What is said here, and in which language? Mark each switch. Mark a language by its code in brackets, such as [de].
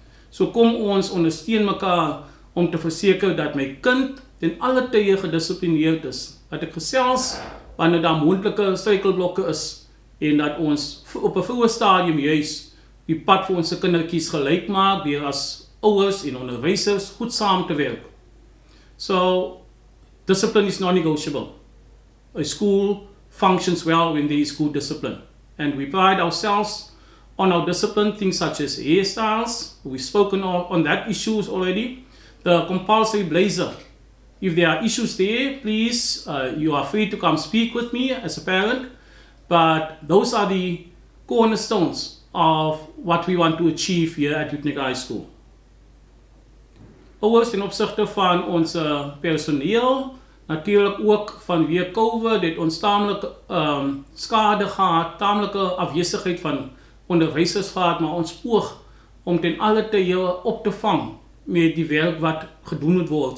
[af] So kom ons ondersteun mekaar om te verseker dat my kind ten alle tye gedissiplineerd is. Dat ek gesels wanneer daar moontlike struikelblokke is en dat ons op 'n vroeë stadium juis die pad vir ons kindertjies gelyk maak deur as ouers en onderwysers goed saam te werk. [en] So discipline is non-negotiable. A school functions well when there is good discipline. And we pride ourselves on our discipline, things such as hairstyles. We've spoken on that issues already. The compulsory blazer. If there are issues there, please, you are free to come speak with me as a parent. But those are the cornerstones of what we want to achieve here at Uitenhage High School. [af] Ouers ten opsigte van ons personeel, natuurlijk ook vanweer COVID, het ons taamlike skade gehad, taamlike afwesigheid van onderwysers gehad, maar ons poog om ten alle tye op te vang met die werk wat gedoen moet word.